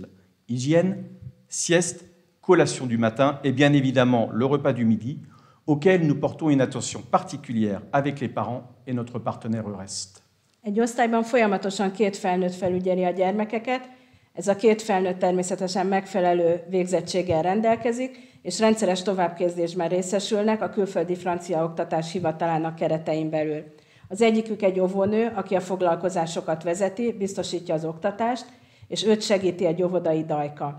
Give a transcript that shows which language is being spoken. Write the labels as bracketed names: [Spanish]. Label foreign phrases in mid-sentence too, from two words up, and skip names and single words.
[French] Hygiène, sieste, collation du matin et bien évidemment le repas du midi, auquel nous portons une attention particulière avec les parents et notre partenaire Eurest. [Hungarian] Egy osztályban folyamatosan 2 felnőtt felügyeli a gyermekeket, ez a 2 felnőtt természetesen megfelelő végzettséggel rendelkezik, és rendszeres továbbképzésben részesülnek a külföldi francia oktatás hivatalának keretein belül. Az egyikük egy óvónő, aki a foglalkozásokat vezeti, biztosítja az oktatást, és őt segíti egy óvodai dajka.